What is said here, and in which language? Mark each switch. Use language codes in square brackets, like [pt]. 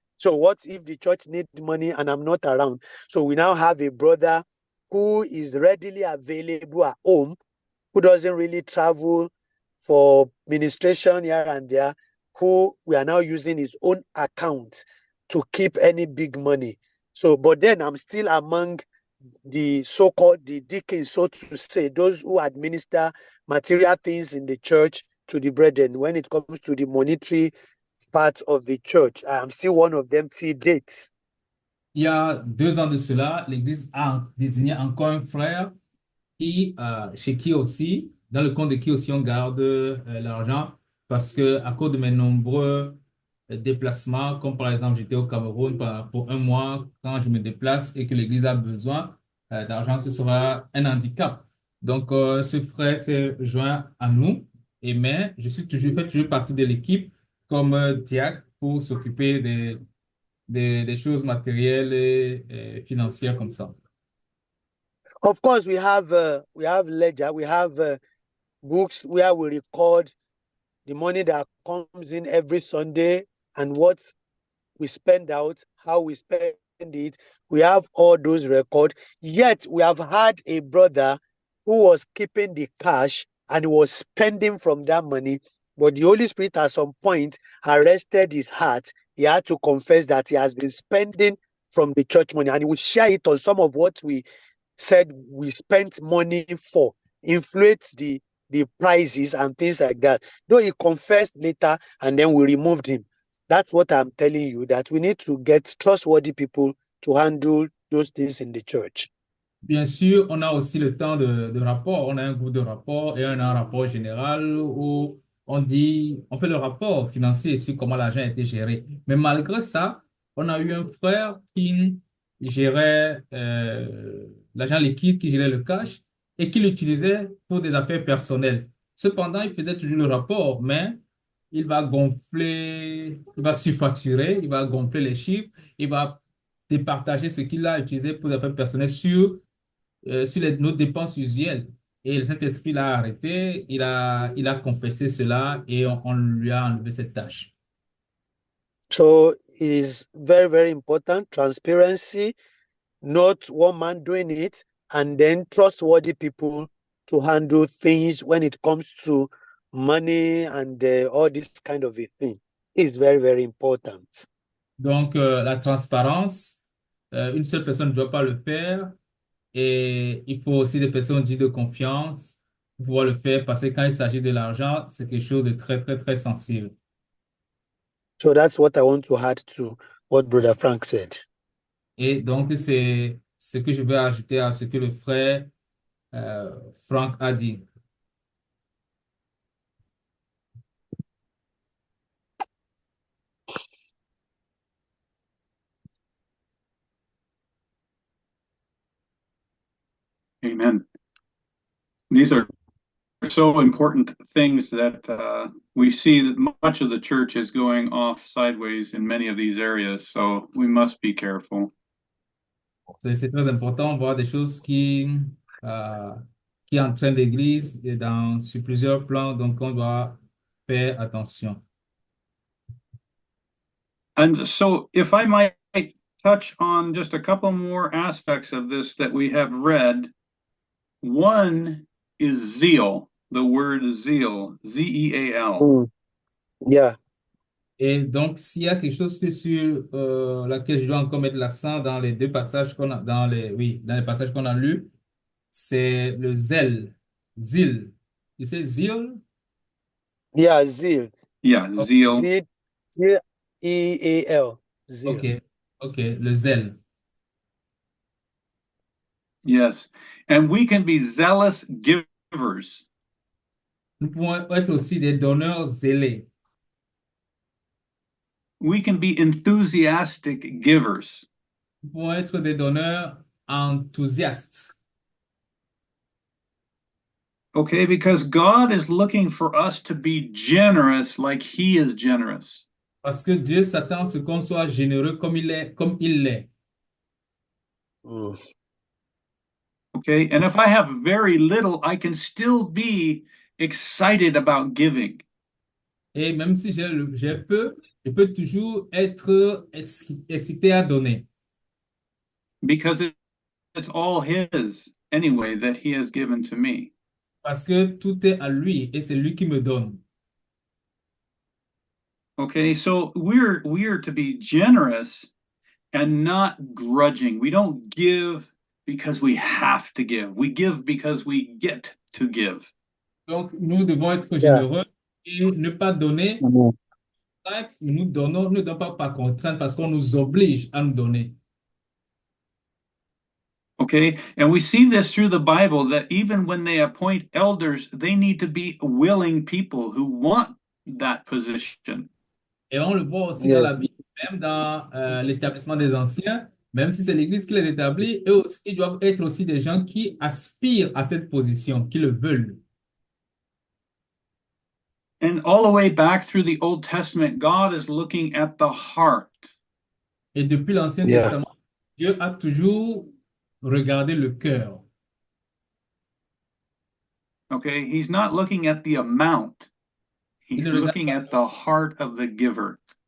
[en] So what if the church needs money and I'm not around? So we now have a brother who is readily available at home, who doesn't really travel for ministration here and there, who we are now using his own account to keep any big money. So, but then I'm still among the so-called the deacons, so to say, those who administer material things in the church to the brethren. When it comes to the monetary part of the church, I am still one of them till date. [fr] Il y a 2 ans de cela, l'Église a désigné encore un frère chez qui aussi, dans le compte de qui aussi on garde l'argent, parce que à cause de mes nombreux déplacements, comme par exemple j'étais au Cameroun pour 1 mois, quand je me déplace et que l'Église a besoin d'argent, ce sera un handicap. Donc ce frère s'est joint à nous, mais je fais toujours partie de l'équipe comme diacre pour s'occuper des choses matérielles et financières comme ça. [en] Of course, we have ledger, we have books where we record the money that comes in every Sunday and what we spend out, how we spend it. We have all those records. Yet we have had a brother who was keeping the cash and was spending from that money. But the Holy Spirit at some point arrested his heart. He had to confess that he has been spending from the church money, and he will share it on some of what we said we spent money for, inflate the prices and things like that. Though he confessed later and then we removed him. That's what I'm telling you, that we need to get trustworthy people to handle those things in the church. [fr] Bien sûr, on a aussi le temps de rapport. On a un groupe de rapport et on a un rapport général où on fait le rapport financier sur comment l'argent a été géré. Mais malgré ça, on a eu un frère qui gérait l'argent liquide, qui gérait le cash et qui l'utilisait pour des affaires personnelles. Cependant, il faisait toujours le rapport, mais il va gonfler, il va surfacturer, il va gonfler les chiffres, il va départager ce qu'il a utilisé pour des affaires personnelles sur nos dépenses usuelles. Et le Saint-Esprit l'a arrêté, il a confessé cela et on lui a enlevé cette tâche. [en] So it is very, very important. Transparency, not one man doing it, and then trustworthy people to handle things when it comes to money and all this kind of a thing. It's very, very important. [fr] Donc, la transparence, une seule personne ne doit pas le faire. Et il faut aussi des personnes dignes de confiance pour pouvoir le faire parce que quand il s'agit de l'argent, c'est quelque chose de très, très, très sensible. [en] So that's what I want to add to what Brother Frank said. [fr] Et donc, c'est ce que je vais ajouter à ce que le frère Frank a dit. [en] Amen. These are so important things that we see that much of the church is going off sideways in many of these areas, so we must be careful. [fr] C'est très important de voir des choses qui entraînent l'Église sur plusieurs plans, donc on doit faire attention. [en] And so if I might touch on just a couple more aspects of this that we have read, one is zeal. the word zeal, Z-E-A-L. Mm. Yeah. [fr] Et donc, s'il y a quelque chose que sur laquelle je dois encore mettre l'accent dans les deux passages qu'on a, dans les passages qu'on a lus, c'est le zèle, zil. Tu sais, zil? [en] Yeah, zeal. Yeah, zeal. Z-E-A-L. Ok, Zeal. [fr] ok, le zèle. [en] Yes. And we can be zealous givers. [fr] Nous pouvons être aussi des donneurs zélés. [en] We can be enthusiastic givers. [fr] Nous pouvons être des donneurs enthousiastes. [en] Okay, because God is looking for us to be generous like He is generous. [fr] Parce que Dieu s'attend à ce qu'on soit généreux comme il est, comme il l'est. Mm. [en] Okay, and if I have very little, I can still be excited about giving. [fr] Et même si j'ai peu, je peux toujours être excité à donner. [en] Because it's all His anyway that He has given to me. [fr] Parce que tout est à lui et c'est lui qui me donne. [en] Okay, so we're to be generous and not grudging. We don't give because we have to give. We give because we get to give. [fr] Donc, nous devons être [en] Yeah. [fr] généreux et ne pas donner Mm. contrainte, mais nous donnons, ne donnons pas par contrainte parce qu'on nous oblige à nous donner. [en] Okay, and we see this through the Bible that even when they appoint elders, they need to be willing people who want that position. [fr] Et on le voit aussi dans [en] Yeah. [fr] la Bible, même dans l'établissement des anciens, même si c'est l'Église qui les établit, eux aussi, ils doivent être aussi des gens qui aspirent à cette position, qui le veulent. [en] And all the way back through the Old Testament, God is looking at the heart. [fr] Et depuis l'Ancien [en] Yeah. [fr] Testament, Dieu a toujours regardé le cœur. [en] Okay, He's not looking at the amount. He's [fr] Il ne regarde [en] looking at the heart of the giver.